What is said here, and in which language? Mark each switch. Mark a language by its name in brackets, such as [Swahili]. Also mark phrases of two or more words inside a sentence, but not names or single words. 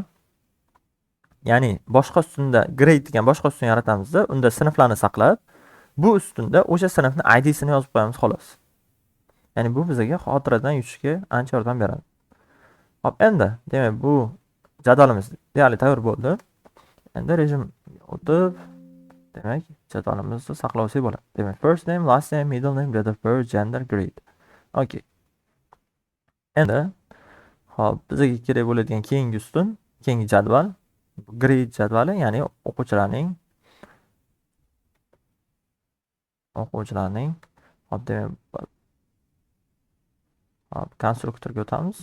[Uzbek] Ya'ni boshqa ustunda grade degan boshqa ustun yaratamizda, unda sinflarni saqlab, bu ustunda o'sha sinfning IDsini yozib qo'yamiz xolos. Ya'ni bu bizga xotiradan yutishga ancha yordam beradi. Hop, endi demak, bu jadvalimiz deyarli tayyor bo'ldi. Endi rejim o'tib, demak, jadvalimizni saqlab olsak bo'ladi. Demak, [English] first name, last name, middle name, date of birth, gender, grade. Okay. [Uzbek] Endi hop, bizga kerak bo'ladigan keyingi ustun, keyingi jadval grade jadvali, ya'ni o'quvchilarning hop, demak, hop, konstruktorga o'tamiz.